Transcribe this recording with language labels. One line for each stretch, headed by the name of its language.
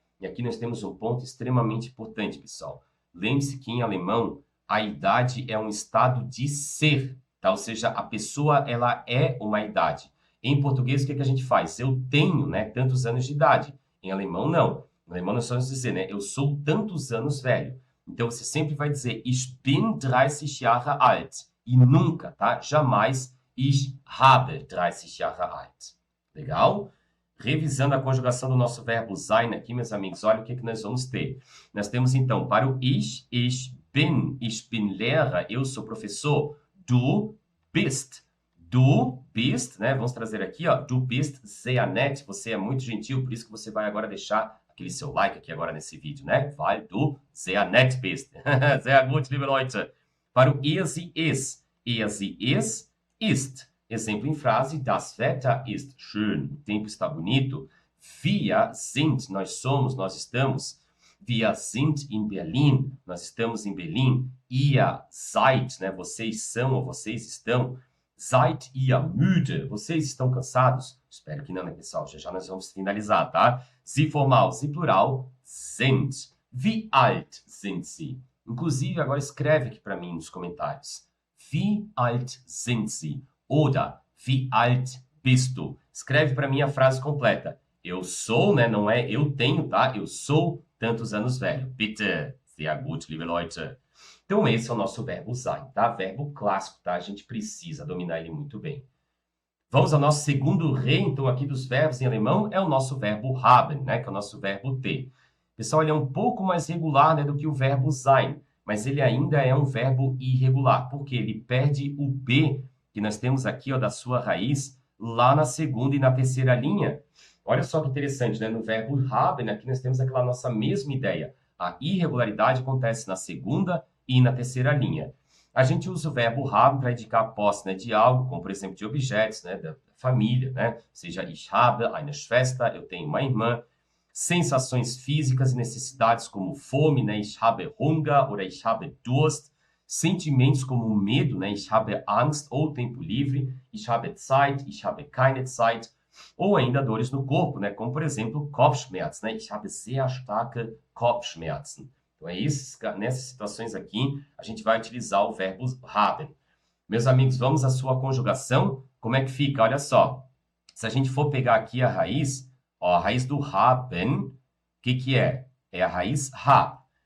Portuguese: E aqui nós temos um ponto extremamente importante, pessoal. Lembre-se que em alemão, a idade é um estado de ser, tá? Ou seja, a pessoa ela é uma idade. Em português, o que a gente faz? Eu tenho, né, tantos anos de idade. Em alemão, não. Em alemão, nós vamos dizer, né, eu sou tantos anos velho. Então, você sempre vai dizer,
German: ich bin 30 Jahre alt.
Portuguese: E nunca, tá?
German: Jamais, ich habe 30 Jahre alt.
Portuguese: Legal? Revisando a conjugação do nosso verbo sein aqui, meus amigos, olha o que nós vamos ter. Nós temos, então, para o
German: ich bin Lehrer,
Portuguese: eu sou professor, du bist. Du bist, né? Vamos trazer aqui, ó,
German: du bist sehr nett,
Portuguese: você é muito gentil, por isso que você vai agora deixar aquele seu like aqui agora nesse vídeo, né?
German: Weil du sehr nett bist. Sehr gut, liebe Leute.
Portuguese: Para o
German: er, sie, es. Er, sie, es, ist.
Portuguese: Exemplo em frase,
German: das Wetter ist schön.
Portuguese: O tempo está bonito. Wir sind, nós somos, nós estamos.
German: Wir sind in Berlin,
Portuguese: nós estamos em Berlim.
German: Ihr seid,
Portuguese: né? Vocês são ou vocês estão.
German: Seid ihr müde?
Portuguese: Vocês estão cansados? Espero que não, né, pessoal? Já nós vamos finalizar, tá?
German: Sie formal, sie plural, sind. Wie alt sind sie?
Portuguese: Inclusive, agora escreve aqui para mim nos comentários.
German: Wie alt sind sie? Oder, wie alt bist du?
Portuguese: Escreve para mim a frase completa. Eu sou, né? Não é eu tenho, tá? Eu sou tantos anos velho. Bitte.
German: Sehr gut, liebe Leute.
Portuguese: Então, esse é o nosso verbo sein, tá? Verbo clássico, tá? A gente precisa dominar ele muito bem. Vamos ao nosso segundo rei, então, aqui dos verbos em alemão, é o nosso verbo haben, né? Que é o nosso verbo ter. Pessoal, ele é um pouco mais regular, né, do que o verbo sein, mas ele ainda é um verbo irregular, porque ele perde o B, que nós temos aqui, ó, da sua raiz, lá na segunda e na terceira linha. Olha só que interessante, né? No verbo haben, aqui nós temos aquela nossa mesma ideia. A irregularidade acontece na segunda e na terceira linha. A gente usa o verbo haben para indicar a posse, né, de algo, como por exemplo de objetos, né, da família, né? Ou seja,
German: ich habe eine Schwester,
Portuguese: eu tenho uma irmã. Sensações físicas e necessidades como fome, né?
German: Ich habe Hunger oder ich habe Durst.
Portuguese: Sentimentos como medo, né?
German: Ich habe Angst
Portuguese: ou tempo livre.
German: Ich habe Zeit, ich habe keine Zeit.
Portuguese: Ou ainda dores no corpo, né? Como por exemplo
German: Kopfschmerzen, né? Ich habe sehr starke Kopfschmerzen.
Portuguese: Então, nessas situações aqui, a gente vai utilizar o verbo haben. Meus amigos, vamos à sua conjugação. Como é que fica? Olha só. Se a gente for pegar aqui a raiz, ó, a raiz do haben, o que é? É a raiz ha.